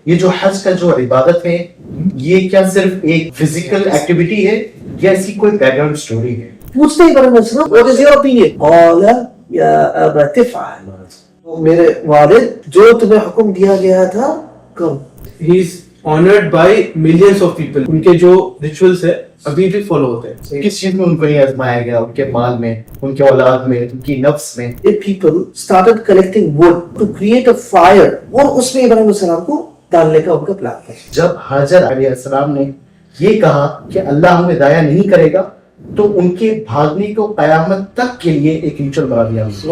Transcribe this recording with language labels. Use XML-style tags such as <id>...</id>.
<ur>یہ جو حج کا جو عبادت ہے یہ کیا صرف ایک فزیکل ایکٹیویٹی ہے یا اس کی کوئی بیک گراؤنڈ سٹوری ہے؟ پوچھتے ہی ابراہیم علیہ السلام</ur> <en>what is your opinion؟</en> <ar>قال یا ابا تفعل،</ar> <ur>میرے والد جو تمہیں حکم دیا گیا تھا کرو.</ur> <en>He is honored by millions of people.</en> <ur>ان کے جو ریچولز ہے ابھی بھی فالو ہوتے ہیں. کس چیز میں ان کو یہ آزمایا گیا؟ ان کے مال میں، ان کے اولاد میں، ان کی نفس میں.</ur> <en>The people started collecting wood to create a fire،</en> <ur>اور اس میں ابراہیم علیہ السلام کو ڈالنے کا ان کا پلان تھا. جب حاجر علیہ السلام نے یہ کہا کہ اللہ ہمیں ضائع نہیں کرے گا تو ان کے بھاگنے کو قیامت تک کے لیے ایک ریچول بنا دیا.</ur>